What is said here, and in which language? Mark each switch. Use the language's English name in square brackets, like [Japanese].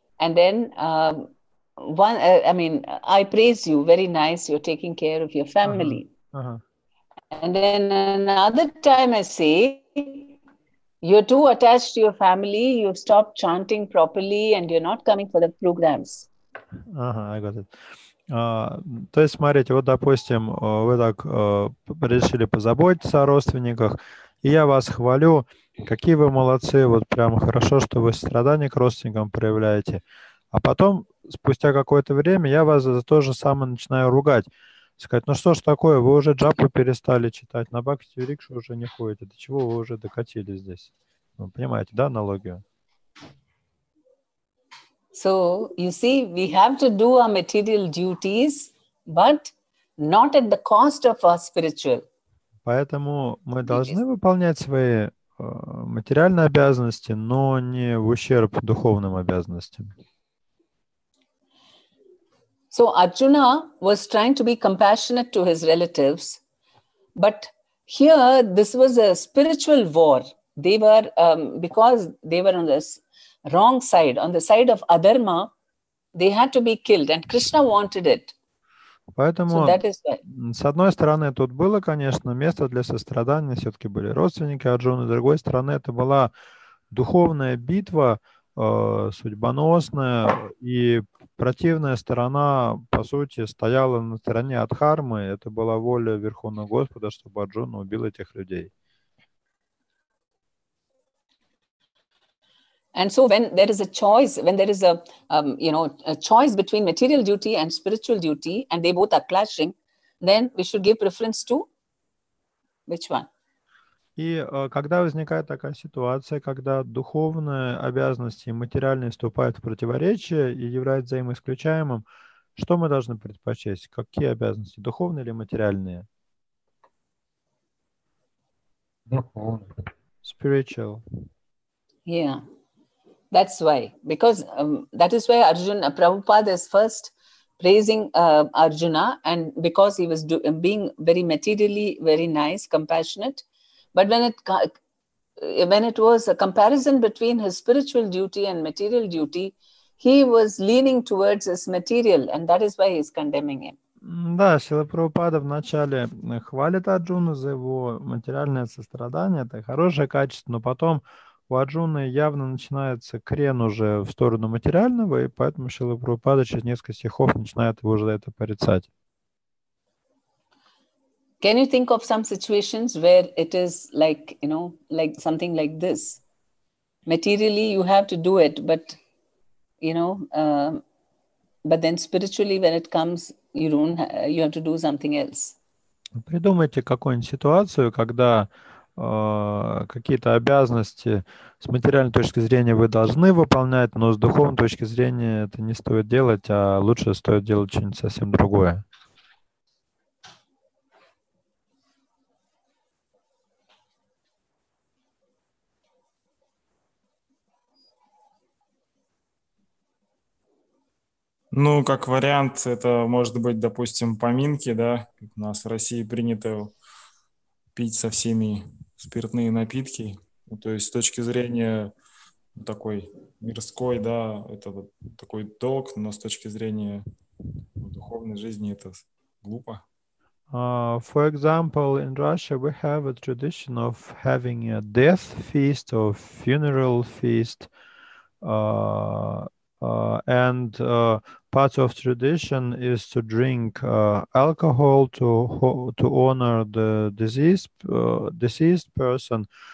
[English] And then I praise you, very nice, you're taking care of your family. And then another time I say, you're too attached to your family, you've stopped chanting properly and you're not coming for the programs. I got it. [Russian] То есть, смотрите, вот, допустим, вы так решили позаботиться о родственниках, и я вас хвалю, какие вы молодцы, вот прямо хорошо, что вы сострадание к родственникам проявляете. А потом, спустя какое-то время, я вас за то же самое начинаю ругать. Сказать, ну что ж такое, вы уже джапу перестали читать, на Бхакти Врикшу уже не ходите, до чего вы уже докатились здесь? Вы понимаете, да, аналогию? [English] So, you see, we have to do our material duties, but not at the cost of our spiritual. [Russian] Поэтому мы должны выполнять свои материальные обязанности, но не в ущерб духовным обязанностям. [English] So, Arjuna was trying to be compassionate to his relatives, but here this was a spiritual war. They were, because they were on this wrong side, on the side of adharma, they had to be killed, and Krishna wanted it. [Russian] Поэтому, [English] so that is why. [Russian] С одной стороны, тут было, конечно, место для сострадания, все-таки были родственники Арджуны, с другой стороны, это была духовная битва, судьбоносная, и противная сторона, по сути, стояла на стороне Адхармы, это была воля Верховного Господа, чтобы Арджуна убил этих людей. [English] And so when there is a choice, when there is a choice between material duty and spiritual duty, and they both are clashing, then we should give preference to which one? [Russian] И когда возникает такая ситуация, когда духовные обязанности и материальные вступают в противоречие и являются взаимоисключаемым, что мы должны предпочесть? Какие обязанности, духовные или материальные? Духовные. [English] Spiritual. Yeah. That's why, because that is why Prabhupada is first praising Arjuna, and because he was being very materially very nice, compassionate. But when it was a comparison between his spiritual duty and material duty, he was leaning towards his material, and that is why he is condemning him. [Russian] Да, Шрила Прабхупада вначале хвалит Арджуну за его материальное сострадание, это хорошее качество, но потом у Арджуны явно начинается крен уже в сторону материального, и поэтому Шрила Прабхупада через несколько стихов начинает его уже за это порицать. [English] Can you think of some situations where it is like, like something like this? Materially, you have to do it, but, but then spiritually, when it comes, you have to do something else. [Russian] Придумайте какую-нибудь ситуацию, когда какие-то обязанности с материальной точки зрения вы должны выполнять, но с духовной точки зрения это не стоит делать, а лучше стоит делать что-нибудь совсем другое. Ну, как вариант, это может быть, допустим, поминки, да, как у нас в России принято пить со всеми спиртные напитки. Ну, то есть с точки зрения такой мирской, да, это вот такой долг, но с точки зрения духовной жизни это глупо. [English] For example, in Russia we have a tradition of having a death feast or funeral feast, and part of tradition is to drink alcohol to honor the deceased person.